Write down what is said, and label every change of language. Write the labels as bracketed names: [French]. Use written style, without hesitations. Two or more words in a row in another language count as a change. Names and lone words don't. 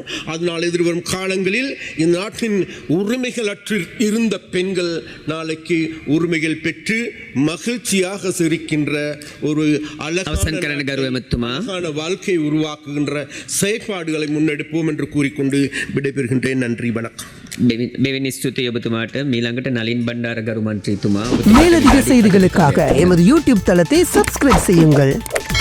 [Tamil] அதனால் எதிர்வரும் காலங்களில் இந்த நாட்டின் உரிமைகள் அற்று இருந்த பெண்கள் நாளைக்கு உரிமைகள் பெற்று மகிழ்ச்சியாக சிரிக்கின்ற ஒரு அழகான வாழ்க்கை உருவாக்குகின்ற செயற்பாடுகளை முன்னெடுப்போம் என்று கூறிக்கொண்டு விடைபெறுகின்றேன். நன்றி, வணக்கம். [Sinhala] මෙවැනි ස්තුතියි ඔබතුමාට. මීළඟට නලින් බණ්ඩාර ගරු මන්ත්‍රීතුමා. [Tamil] மேலதிக செய்திகளுக்காக எமது யூடியூப் தளத்தை சப்ஸ்கிரைப் செய்யுங்கள்.